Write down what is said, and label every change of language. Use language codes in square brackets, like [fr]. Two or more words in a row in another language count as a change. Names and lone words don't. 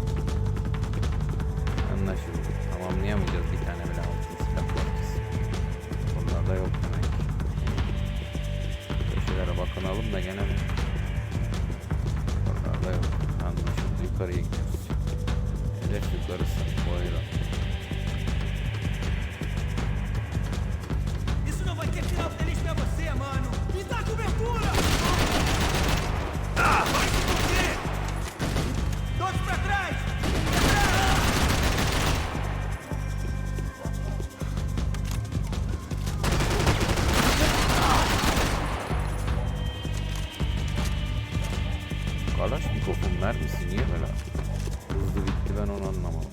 [tr] Anlaşıldı. Tamamlayamayacağız bir tane bile altın silah parçası. Bunlarda yok demek. Köşelere bakınalım da gene de. Bunlarda yok. Anlaşıldı. Yukarıya gidiyoruz. Hedef yukarısı. Buyurun. [pt] Isso não vai ter final feliz pra você, mano. Me dá cobertura! Vai se fuder! Todos pra trás! [tr] Kalaş mikrofon mermisi niye böyle hızlı bitti, ben onu anlamadım.